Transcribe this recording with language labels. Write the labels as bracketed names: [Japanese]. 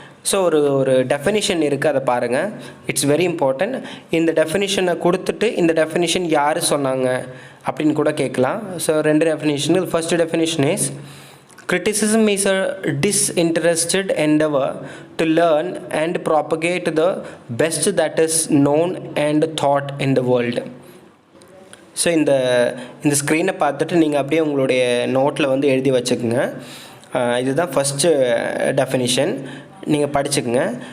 [Tamil] So ஒரு definition இருக்குது, அதை பாருங்கள், [English] It's very important. [Tamil] இந்த டெஃபினிஷனை கொடுத்துட்டு இந்த டெஃபினிஷன் யார் சொன்னாங்க அப்படின்னு கூட கேட்கலாம். So 2 definition. [English] First definition is, criticism is a disinterested endeavor to learn and propagate the best that is known and thought in the world. [Tamil] So இந்த ஸ்க்ரீனை பார்த்துட்டு நீங்கள் அப்படியே உங்களுடைய நோட்டில் வந்து எழுதி வச்சுக்கோங்க. இதுதான் ஃபஸ்ட்டு டெஃபினிஷன், நீங்கள் படிச்சுக்கோங்க.